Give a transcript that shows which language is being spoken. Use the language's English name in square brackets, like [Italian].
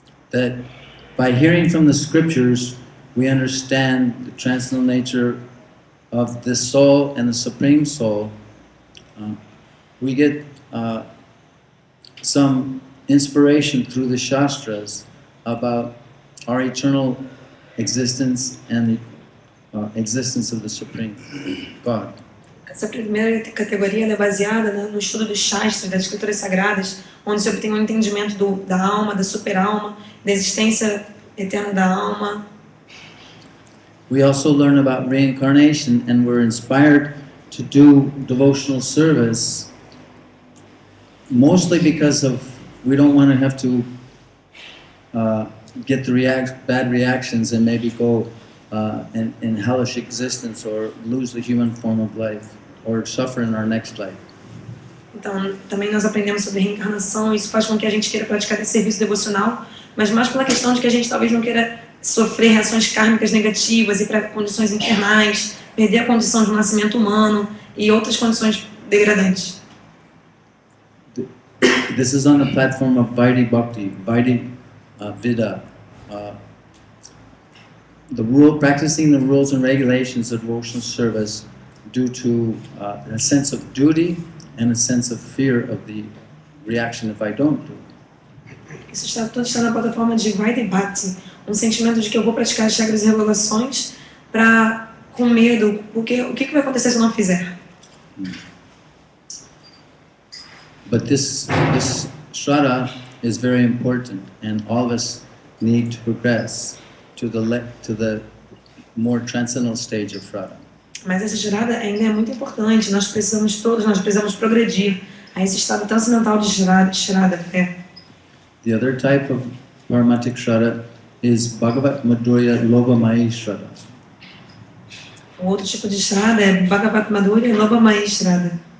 [English] That by hearing from the scriptures, we understand the transcendental nature of the soul and the Supreme Soul. We get some inspiration through the Shastras about our eternal existence and the existence of the Supreme God. [Portuguese] Essa primeira categoria ela é baseada no estudo dos Shastras, das escrituras sagradas, onde se obtém um entendimento da alma, da super-alma, da existência eterna da alma. [English] We also learn about reincarnation, and we're inspired to do devotional service, mostly because of we don't want to have to get the bad reactions and maybe go in hellish existence or lose the human form of life or suffer in our next life. [Portuguese] Então, também nós aprendemos sobre reencarnação, e isso faz com que a gente queira praticar esse serviço devocional, mas mais pela questão de que a gente talvez não queira sofrer reações kármicas negativas, ir para condições infernais, perder a condição de um nascimento humano e outras condições degradantes. [English] This is on the platform of Vaidhi Bhakti, Vaidhi Vida. Practicing the rules and regulations of devotional service due to a sense of duty and a sense of fear of the reaction if I don't do. [Portuguese] Isso tudo está na plataforma de Vaidhi Bhakti, um sentimento de que eu vou praticar as regras e regulações com medo, porque o que vai acontecer se eu não fizer? [English] But this Shraddha is very important, and all of us need to progress to the more transcendental stage of Shraddha. [Portuguese] Mas essa Shraddha ainda é muito importante. Nós precisamos progredir a esse estado transcendental de Shraddha, fé. [English] The other type of Paramartika Shraddha is Bhagavat Madhurya Lobhamaya Shraddha. [Portuguese] O outro tipo de Shraddha é Bhagavat Madhurya Lobhamaya Shraddha.